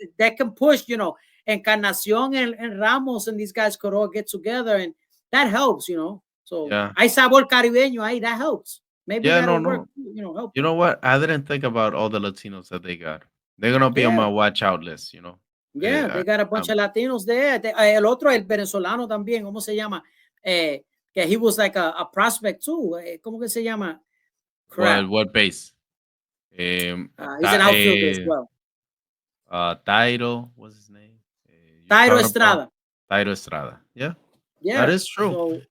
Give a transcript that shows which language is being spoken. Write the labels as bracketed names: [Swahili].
[English] That can push, Encarnación and Ramos and these guys could all get together and that helps, So [Spanish] hay sabor caribeño ahí, [English] that helps. Maybe that'll work, help. You know what? I didn't think about all the Latinos that they got. They're going to be on my watch out list, Yeah, they got a bunch of Latinos there. [Spanish] El otro, el venezolano también, ¿cómo se llama? [English] He was like a prospect too. [Spanish] ¿Cómo que se llama? [English] What base? He's an outfielder as well. Tairo, what's his name? Tairo Estrada. Tairo Estrada. Yeah. Yeah. That is true.